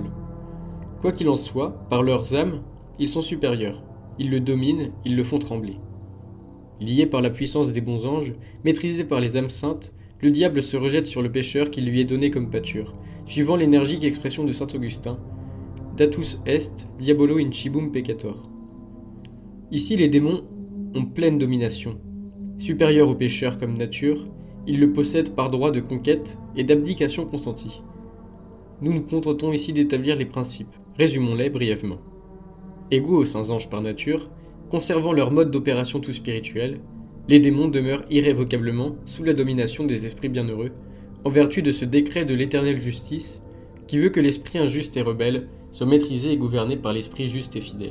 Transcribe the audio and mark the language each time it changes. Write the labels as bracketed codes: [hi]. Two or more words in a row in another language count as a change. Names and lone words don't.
[fr] Quoi qu'il en soit, par leurs âmes, ils sont supérieurs, ils le dominent, ils le font trembler. Lié par la puissance des bons anges, maîtrisé par les âmes saintes, le diable se rejette sur le pécheur qui lui est donné comme pâture, suivant l'énergique expression de saint Augustin: [la] Datus est diabolo in cibum peccator. [fr] Ici, les démons ont pleine domination. Supérieurs au pécheur comme nature, ils le possèdent par droit de conquête et d'abdication consentie. Nous nous contentons ici d'établir les principes. Résumons-les brièvement. Égaux aux saints anges par nature, conservant leur mode d'opération tout spirituel, les démons demeurent irrévocablement sous la domination des esprits bienheureux, en vertu de ce décret de l'éternelle justice qui veut que l'esprit injuste et rebelle soit maîtrisé et gouverné par l'esprit juste et fidèle.